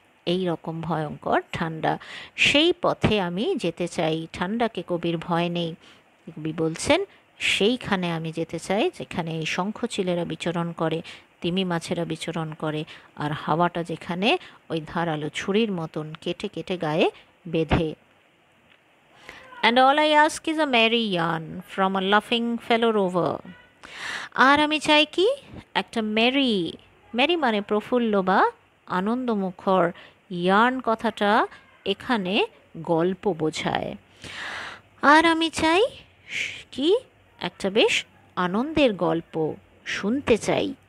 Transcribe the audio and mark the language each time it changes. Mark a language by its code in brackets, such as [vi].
[bn] এই রকম ভয়ঙ্কর ঠান্ডা, সেই পথে আমি যেতে চাই। ঠান্ডাকে কবির ভয় নেই, কবি বলছেন সেইখানে আমি যেতে চাই যেখানে এই শঙ্খচিলেরা বিচরণ করে, তিমি মাছেরা বিচরণ করে, আর হাওয়াটা যেখানে ওই ধারালো ছুরির মতন কেটে কেটে গায়ে বেঁধে। [en] And all I ask is a merry yarn from a laughing fellow rover. [bn] আর আমি চাই কি? একটা মেরি, মেরি মানে প্রফুল্ল বা আনন্দমুখর। ইয়ার্ন কথাটা এখানে গল্প বোঝায়। আর আমি চাই কি? একটা বেশ আনন্দের গল্প শুনতে চাই।